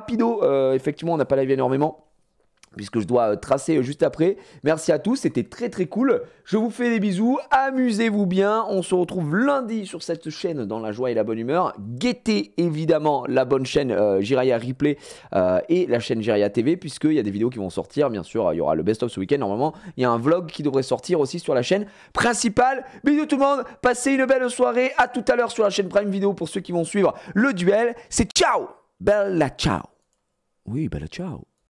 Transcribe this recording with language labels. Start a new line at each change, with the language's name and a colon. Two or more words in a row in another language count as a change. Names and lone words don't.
French: Effectivement, on n'a pas live énormément. puisque je dois tracer juste après. Merci à tous, c'était très très cool. Je vous fais des bisous, amusez-vous bien. On se retrouve lundi sur cette chaîne dans la joie et la bonne humeur. Guettez évidemment la bonne chaîne Jiraya Replay et la chaîne Jiraya TV, puisqu'il y a des vidéos qui vont sortir. Bien sûr, il y aura le best-of ce week-end. Normalement, il y a un vlog qui devrait sortir aussi sur la chaîne principale. Bisous tout le monde, passez une belle soirée. À tout à l'heure sur la chaîne Prime Video pour ceux qui vont suivre le duel. C'est ciao,
Italian: bella ciao.
French: Oui,
Italian: bella ciao.